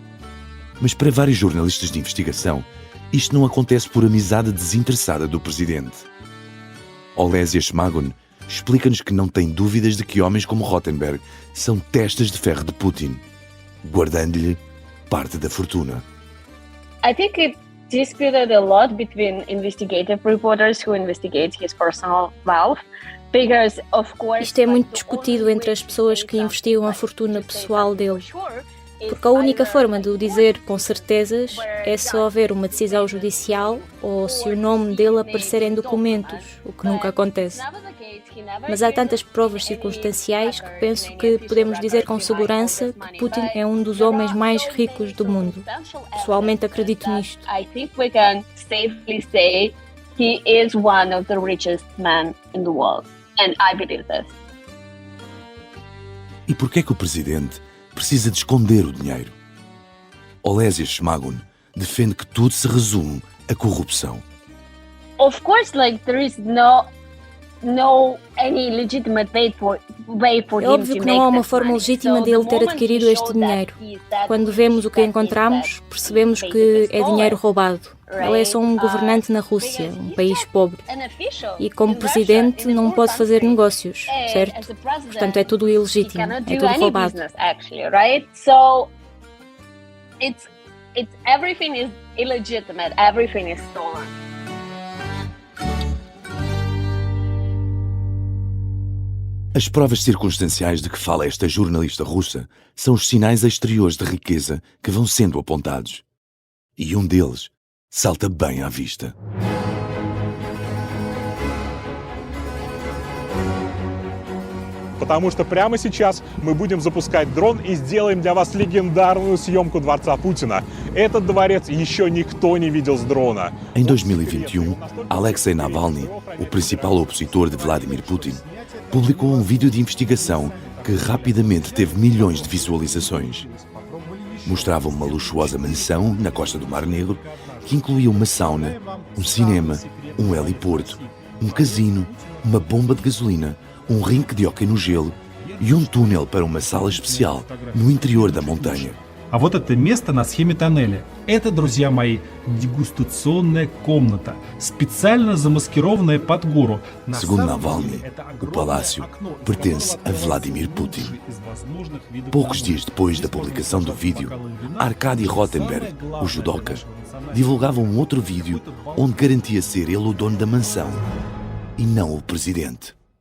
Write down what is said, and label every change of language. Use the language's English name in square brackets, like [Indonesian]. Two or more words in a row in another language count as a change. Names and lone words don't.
[Portuguese] Mas para vários jornalistas de investigação, isto não acontece por amizade desinteressada do presidente. Olesia Shmagun explica-nos que não tem dúvidas de que homens como Rothenberg são testas de ferro de Putin, guardando-lhe parte da fortuna. [English] I think it disputed a lot between investigative reporters who investigate his personal wealth. Because, of course, [Portuguese] Isto é muito discutido entre as pessoas que investigam a fortuna pessoal dele, porque a única forma de o dizer com certezas é se houver uma decisão judicial ou se o nome dele aparecer em documentos, o que nunca acontece. Mas há tantas provas circunstanciais que penso que podemos dizer com segurança que Putin é um dos homens mais ricos do mundo. Pessoalmente acredito nisto. [English] I think we can safely say he is one of the richest men in the world, and I believe this. [Portuguese] E por que é que o presidente precisa de esconder o dinheiro? Olesia Shmagun defende que tudo se resume à corrupção. [English] Of course, like there is no any legitimate way for [Portuguese] É óbvio que não há uma forma legítima dele ter adquirido este dinheiro. Quando vemos o que encontramos, percebemos que é dinheiro roubado. Ele é só um governante na Rússia, um país pobre. E como presidente não pode fazer negócios, certo? Portanto, é tudo ilegítimo, é tudo roubado. [English] So it's everything is illegitimate, everything is stolen. [Portuguese] As provas circunstanciais de que fala esta jornalista russa são os sinais exteriores de riqueza que vão sendo apontados. E um deles salta bem à vista. [Russian] Потому что прямо сейчас мы будем запускать дрон и сделаем для вас легендарную съемку дворца Путина. Этот дворец еще никто не видел с дрона. [Portuguese] Em 2021, Alexei Navalny, o principal opositor de Vladimir Putin, publicou um vídeo de investigação que rapidamente teve milhões de visualizações. Mostrava uma luxuosa mansão na costa do Mar Negro que incluía uma sauna, um cinema, um heliporto, um casino, uma bomba de gasolina, um rinque de hóquei no gelo e um túnel para uma sala especial no interior da montanha. [Russian] А вот это место на схеме тоннеля. Это, друзья мои, дегустационная комната, специально замаскированная под гору. [Portuguese] Segundo Navalny, o palácio pertence a Vladimir Putin. Poucos dias depois da publicação do vídeo, Arkady Rothenberg, o judoca, divulgava um outro vídeo onde garantia ser ele o dono da mansão e não o presidente.